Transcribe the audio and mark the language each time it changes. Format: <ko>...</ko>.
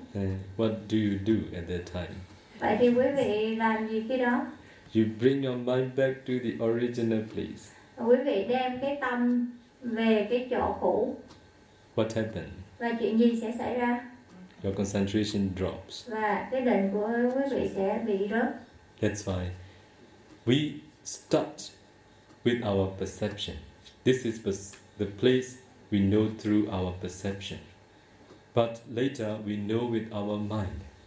<en>And what do you do at that time?</en> <vi>Vậy thì quý vị làm gì khi đó?</vi> <en>You bring your mind back to the original place.</en> <vi>Quý vị đem cái tâm về cái chỗ cũ.</vi> <en>What happened?</en> <vi>Và chuyện gì sẽ xảy ra?</vi> <en>Your concentration drops.</en> <vi>Và cái định của quý vị sẽ bị rớt.</vi> <en>That's why we start with our perception. This is the place we know through our perception. But later we know with our mind.</en>